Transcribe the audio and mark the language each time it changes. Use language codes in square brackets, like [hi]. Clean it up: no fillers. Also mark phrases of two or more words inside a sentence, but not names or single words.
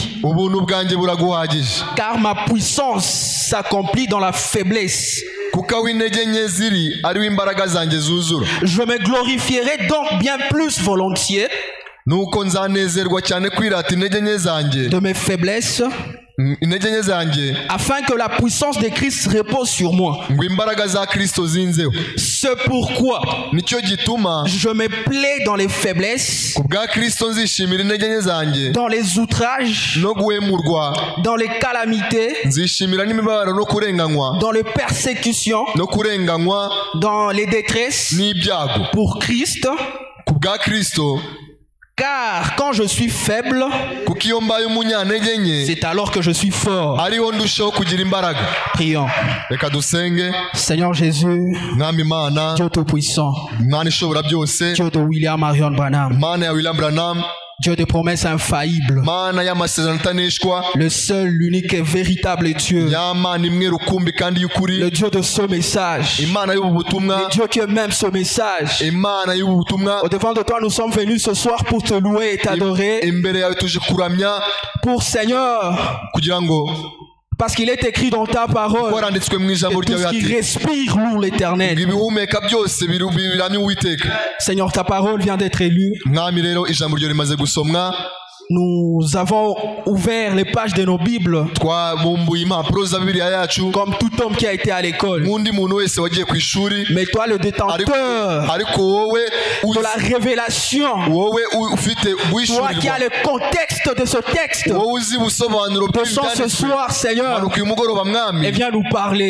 [rw] ubuntu bwanjye buraguhagije, [fr] car ma puissance s'accomplit dans la faiblesse. [rw] kuko aho intege nke ziri ariho imbaraga zanjye zuzura. [fr] Je me glorifierai donc bien plus volontiers [rw] nuko nzanezerwa cyane kwirata intege nke zanjye, [fr] de mes faiblesses, [rw] intege nke zanjye, [fr] afin que la puissance de Christ repose sur moi. [rw] ngo imbaraga za Kristo zinzeho. [fr] C'est pourquoi [rw] nicyo gituma [fr] je me plais dans les faiblesses, [rw] ku bwa Kristo nzishimira intege nke zanjye [fr] dans les outrages, [rw] no guhemurwa, [fr] dans les calamités, [rw] nzishimira n'imibabaro no kurenganywa, [fr] dans les persécutions, [rw] no kurenganywa [fr] dans les détresses, [rw] n'ibyago [fr] pour Christ. [rw] ku bwa Kristo. [fr] Car quand je suis faible, [rw] kuko iyo mbaye umunyantege nke [fr] c'est alors que je suis fort. [rw] ariho ndushaho kugira imbaraga. [fr] Prions. [rw] reka dusenge. [fr] Seigneur Jésus, [rw] mwami Imana, [fr] Dieu Tout-Puissant, [rw] Imana ishobora byose, [fr] Dieu de William Marion Branham, [rw] Mana ya William Branham, [fr] Dieu de promesses infaillibles, [rw] Mana y'amasezerano ataneshwa, [fr] le seul, l'unique et véritable Dieu, [rw] ya Mana imwe rukumbi kandi y'ukuri, [fr] le Dieu de ce message, [rw] Imana y'ubu butumwa, [fr] le Dieu qui aime ce message. [rw] Imana y'ubu butumwa. [fr] Au devant de toi, nous sommes venus ce soir pour te louer et t'adorer. [rw] imbere yawe tuje kuramya, [fr] Pour Seigneur, [rw] kugira ngo [fr] parce qu'il est écrit dans ta parole [rw] waranditswe mu ijambo [fr] que tout [rw] ryawe [fr] ce qui [rw] ati, [fr] respire loue l'Éternel. [rw] ibihumeka byose biramya Uwiteka. [fr] Seigneur, ta parole vient d'être élue. [rw] mwami rero ijambo ryo rimaze gusomwa, [fr] Nous avons ouvert les pages de nos Bibles comme tout homme qui a été à l'école. Mais toi, le détenteur de la révélation, toi qui as le contexte de ce texte, descends ce soir, Seigneur, et viens nous parler.